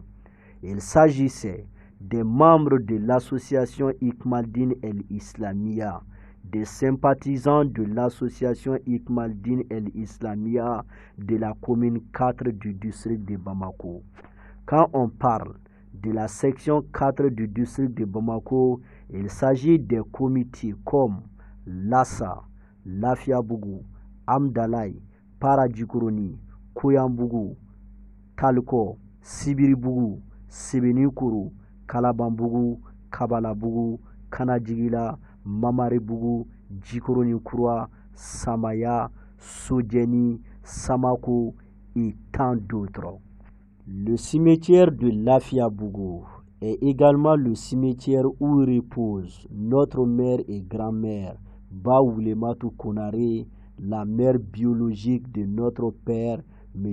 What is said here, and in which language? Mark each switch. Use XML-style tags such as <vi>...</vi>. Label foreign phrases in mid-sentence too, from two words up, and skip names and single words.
<fr>Il s'agissait des membres de l'association Hikmaddin El Islamia, des sympathisants de l'association Hikmaddin El Islamia de la commune 4 du district de Bamako. Quand on parle de la section 4 du district de Bamako, il s'agit des comités comme Lassa, Lafiabougou, Amdalaï, Paradjikoroni, Koyambougou, Kalko, Sibiribougou, Sebenikuru, Kalabambougou, Kabalabougou, Kanadjigila, Mamaribougou, Djikoroni Koura, Samaya, Sodjeni, Samako et tant d'autres. Le cimetière de Lafiabougou est également le cimetière où repose notre mère et grand-mère, Baoulematou Konaré, la mère biologique de notre père, M.</fr>